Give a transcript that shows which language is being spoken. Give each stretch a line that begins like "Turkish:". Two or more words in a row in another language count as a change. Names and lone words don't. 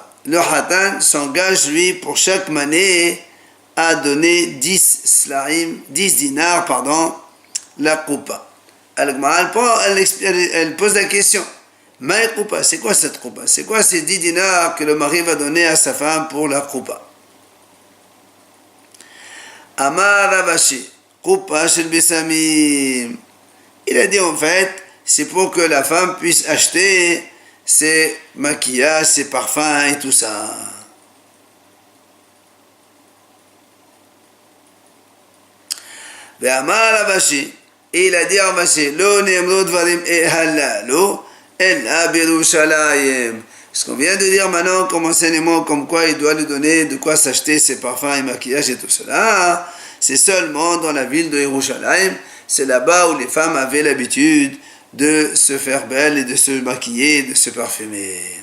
French: Le Hatan s'engage lui pour chaque mané à donner 10 dinars, la coupa. Elle pose la question.
Aramaic: מאי קופה,
French: c'est quoi cette coupa? C'est quoi ces 10 dinars que le mari va donner à sa femme pour la coupa?
Hebrew: אמר רב אשי, קופה של בשמים.
French: Il a dit en fait, c'est pour que la femme puisse acheter ses maquillages, ses parfums et tout ça.
Hebrew: אמר רב אשי,
French: et il a dit à Ravashi,
Hebrew: לא נאמרו דברים הללו.
French: Ce qu'on vient de dire maintenant comme enseignement, comme quoi il doit lui donner de quoi s'acheter ses parfums et maquillages et tout cela, c'est seulement dans la ville de Yerushalayim. C'est là-bas où les femmes avaient l'habitude de se faire belles et de se maquiller, de se parfumer.